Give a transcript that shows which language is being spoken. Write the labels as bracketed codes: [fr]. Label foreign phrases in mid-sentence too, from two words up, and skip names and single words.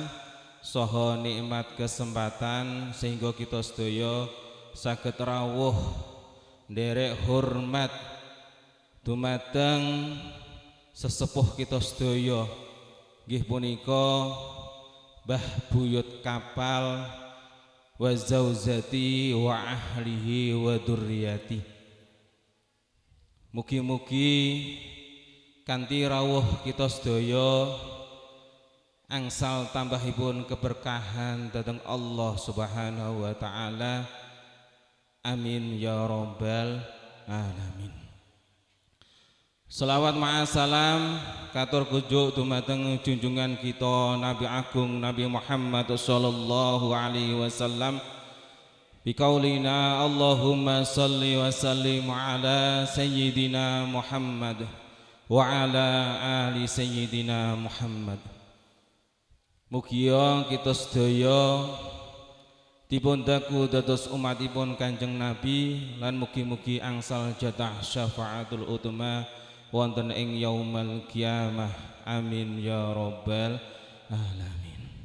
[jv] saha nikmat kesempatan sehingga kita sedaya saged rawuh nderek hormat dumateng sesepuh kita sedaya nggih punika Mbah Buyut Kapal [ar] وزوجته وأهله وذريته. [jv] Mugi-mugi kanthi rawuh kita sedaya angsal tambahipun keberkahan dhateng Allah [ar] سبحانه وتعالى. آمين يا رب العالمين. [jv] Selawat ma'asalam katur kunjuk dumateng junjungan kita Nabi Agung Nabi Muhammad [ar] صلى الله عليه وسلم بقولنا اللهم صل وسلم على سيدنا محمد وعلى آل سيدنا محمد. [jv] Mugia kita sedaya dipun daku dados umatipun Kanjeng Nabi lan mugi-mugi angsal jatah [ar] الشفاعة العظمى [jv] wonten ing [ar] يوم القيامة. آمين يا رب العالمين.